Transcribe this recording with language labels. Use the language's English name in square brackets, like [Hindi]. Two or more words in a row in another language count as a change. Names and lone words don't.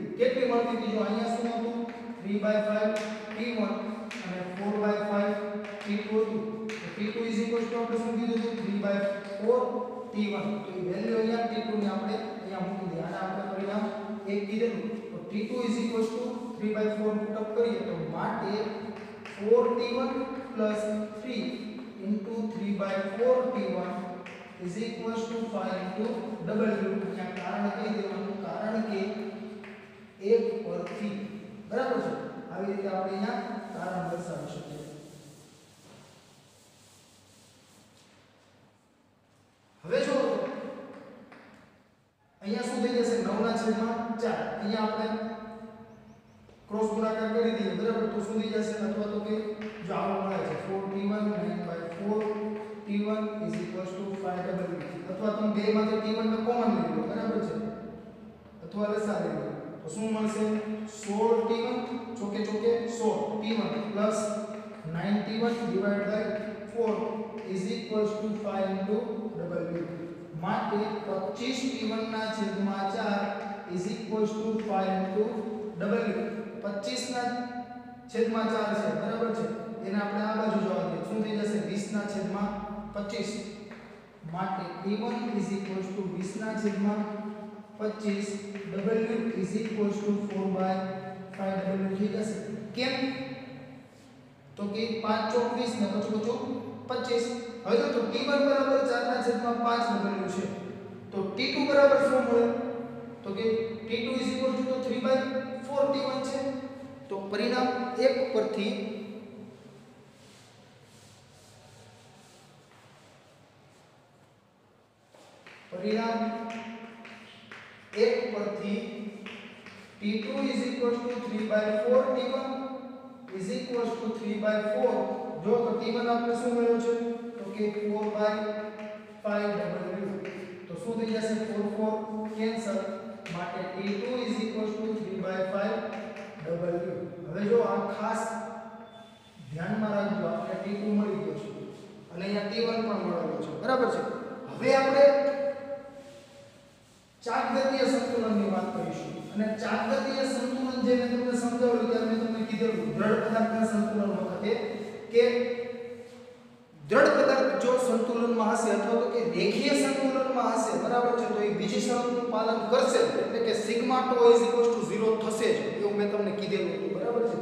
[Gujarati] કેટલી મળતી હતી જો અહીંયા શું હતું 3/5 t1 અને 4/5 t2 હતું. તો t2 આપણે શું કીધું હતું 3/4 t1. તો એ વેલ્યુ અહીંયા t2 ને આપણે અહીંયા મૂકી દઈએ. આને આપણે પરિણામ 1 કીધેલું. તો t2 3/4 પુટઅપ કરીએ તો માટે 4t1 3 [English] into 3/4t1 is equals to 5 into w. [Gujarati] અહીંયા કારણ કહી દેવાનું કારણ કે 1 પરથી બરાબર છે. આવી રીતે આપણે અહીંયા કારણ દર્શાવી શકીએ. હવે જો અહીંયા શું થઈ જશે 9/4. અહીંયા આપણે ક્રોસ ગુણાકાર કરી દઈએ બરાબર તો શું થઈ જશે અથવા તો કે જો આવો મળે છે 4t1 9/4 t1 [English] is equals to 5w. [Gujarati] અથવા તમે બે માંથી t1 ને કોમન લઈ લો બરાબર છે અથવા લસા લઈ લો તો શું મળશે 16t1 ચોકે ચોકે 16 t1 [English] plus 9t1 divided by 4 is equals to 5 into w. [Gujarati] માટે 25t1 ના છેદમાં 4 [English] is equals to 5 into w. [Gujarati] 25 ના છેદમાં 4 છે બરાબર છે એને આપણે આ બાજુ જવા દઈએ શું થઈ જશે 20 ના છેદમાં 25 માટે t1 [English] is equals to [Gujarati] 20 ના છેદમાં 25 w [English] is equals to [Gujarati] 4/5w થઈ જશે. કેમ તો કે 5 ચોક 20 ને પછી 25. હવે તો t1 બરાબર 4 ના છેદમાં 5w છે તો t2 બરાબર શું મળે તો કે t2 [English] is equals to [Gujarati] 3/4 t1 છે. તો પરિણામ 1 પરથી t2 [English] is equals to [Gujarati] 3/4 t1 [English] is equals to [Gujarati] 3/4 જો તો t1 આપણે શું મળ્યો છે તો કે 4/5w. તો શું થઈ જશે 4 કેન્સલ માટે t2 [English] is equals to [Gujarati] 3/5w. હવે જો આ ખાસ ધ્યાનમાં રાખજો આપણે t2 મળી ગયો છે અને અહીંયા t1 પણ મળેલો છે બરાબર છે. હવે આપણે ચાકગતીય સંતુલનની વાત કરીશું અને ચાકગતીય સંતુલન જે મેં તમને સમજાવ્યું ત્યારે મેં તમને કીધેલું દ્રઢ પદાર્થના સંતુલન વખતે કે દ્રઢ પદાર્થ જો સંતુલનમાં હશે અથવા તો કે રેખીય સંતુલનમાં હશે બરાબર છે તો એ બીજી શરતનું પાલન કરશે એટલે કે સિગ્મા τ 0 થશે જ એવું મેં તમને કીધેલું હતું બરાબર છે.